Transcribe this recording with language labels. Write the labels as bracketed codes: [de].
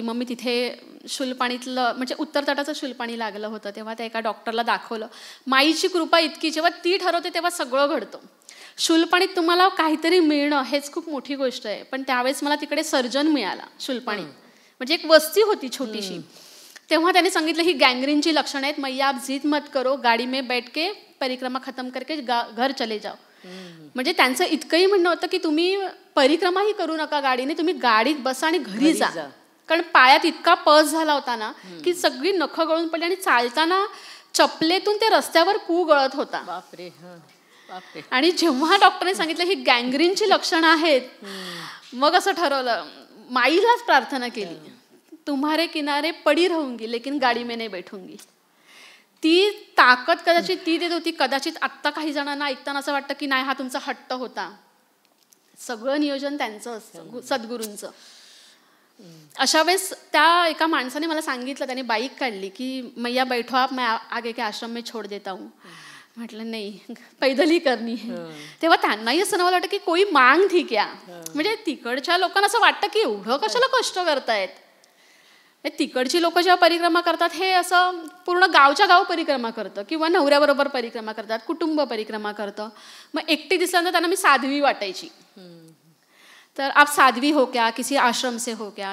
[mr] मग मी तिथे शूलपाणीतलं म्हणजे उत्तर तटाचं शूलपाणी लागलं होतं तेव्हा त्या एका डॉक्टरला दाखवलं. माईची कृपा इतकी जेव्हा ती ठरवते तेव्हा सगळं घडतं. शूलपाणीत तुम्हाला काहीतरी मिळणं हेच खूप मोठी गोष्ट आहे. पण त्यावेळेस मला तिकडे सर्जन मिळाला शूलपाणीत. म्हणजे एक वस्ती होती छोटीशी. तेव्हा त्याने सांगितलं ही गँग्रीनची लक्षणं आहेत. [hi] मैया आप जिद मत करो, गाडी में बैठ के परिक्रमा खतम करके घर चले जाओ. [mr] म्हणजे त्यांचं इतकंही म्हणणं होतं की तुम्ही परिक्रमाही करू नका गाडीने, तुम्ही गाडीत बसा आणि घरी जा. कारण पायात इतका पस झाला होता ना की सगळी नखं गळून पडली आणि चालताना चपलेतून ते रस्त्यावर पू गळत होता. बापरे. आणि जेव्हा डॉक्टरने सांगितलं ही गँग्रीनची लक्षणं आहेत मग असं ठरवलं, माईलाच प्रार्थना केली [hi] तुम्हारे किनारे पडी रहूंगी लेकिन गाडी में नाही बैठूंगी. [mr] ती ताकद कदाचित ती देत होती. कदाचित आत्ता काही जणांना ऐकताना असं वाटतं की नाही हा तुमचा हट्ट होता. सगळं नियोजन त्यांचं असतं, सद्गुरूंचं. अशा वेळेस त्या एका माणसाने मला सांगितलं, त्याने बाईक काढली की [hi] मैया बैठो आप, मैं आगे के आश्रम में छोड़ देता हूँ. [mr] म्हटलं नाही, [hi] पैदल ही करनी है. [mr] तेव्हा त्यांनाही असं नवं वाटतं की [hi] कोई मांग थी क्या. [mr] म्हणजे तिकडच्या लोकांना असं वाटतं की एवढं कशाला कष्ट करतायत. तिकडची लोक जेव्हा परिक्रमा करतात हे असं पूर्ण गावच्या गाव परिक्रमा करतं किंवा नवऱ्याबरोबर परिक्रमा करतात, कुटुंब परिक्रमा करतं. मग एकटी दिसल्यानंतर त्यांना मी साध्वी वाटायची. [hi] तर आप साध्वी हो क्या, किसी आश्रम से हो क्या.